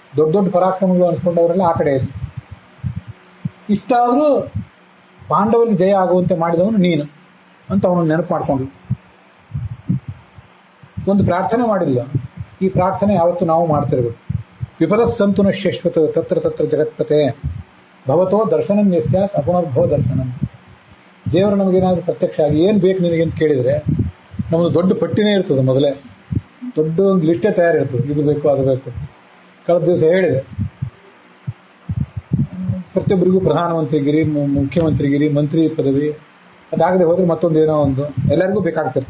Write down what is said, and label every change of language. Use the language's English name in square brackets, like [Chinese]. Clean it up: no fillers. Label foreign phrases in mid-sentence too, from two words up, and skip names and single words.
[Kannada] ದೊಡ್ಡ ದೊಡ್ಡ ಪರಾಕ್ರಮಗಳು ಅನಿಸ್ಕೊಂಡವರೆಲ್ಲ ಆ ಕಡೆ ಇದ್ರು. ಇಷ್ಟಾದರೂ ಪಾಂಡವರಿಗೆ ಜಯ ಆಗುವಂತೆ ಮಾಡಿದವನು ನೀನು ಅಂತ ಅವನು ನೆನಪು ಮಾಡಿಕೊಂಡು ಒಂದು ಪ್ರಾರ್ಥನೆ ಮಾಡಿಲ್ಲ. ಈ ಪ್ರಾರ್ಥನೆ ಯಾವತ್ತು ನಾವು ಮಾಡ್ತಿರ್ಬೇಕು. [Sanskrit] ವಿಪದ ಸಂತು ನಶ್ಯಶ್ವತ ತತ್ರ ತತ್ರ ಜಗತ್ಪತೆ ಭವತೋ ದರ್ಶನಂ ಯಸ್ಯಾತ್ ಅಪುನರ್ಭವ ದರ್ಶನಂ. [Kannada] ದೇವರು ನಮಗೇನಾದರೂ ಪ್ರತ್ಯಕ್ಷ ಆಗಿ ಏನು ಬೇಕು ನಿನಗೆ ಅಂತ ಕೇಳಿದರೆ ನಮ್ಮದು ದೊಡ್ಡ ಪಟ್ಟಿನೇ ಇರ್ತದೆ. ಮೊದಲೇ ದೊಡ್ಡ ಒಂದು ಲಿಸ್ಟೇ ತಯಾರಿರ್ತದೆ, ಇದು ಬೇಕು ಅದು ಬೇಕು. ಕಳೆದ ದಿವಸ ಹೇಳಿದೆ, ಪ್ರತಿಯೊಬ್ಬರಿಗೂ ಪ್ರಧಾನಮಂತ್ರಿಗಿರಿ, ಮುಖ್ಯಮಂತ್ರಿಗಿರಿ, ಮಂತ್ರಿ ಪದವಿ, ಅದಾಗದೆ ಹೋದರೆ ಮತ್ತೊಂದು ಏನೋ ಒಂದು ಎಲ್ಲರಿಗೂ ಬೇಕಾಗ್ತಿರ್ತದೆ.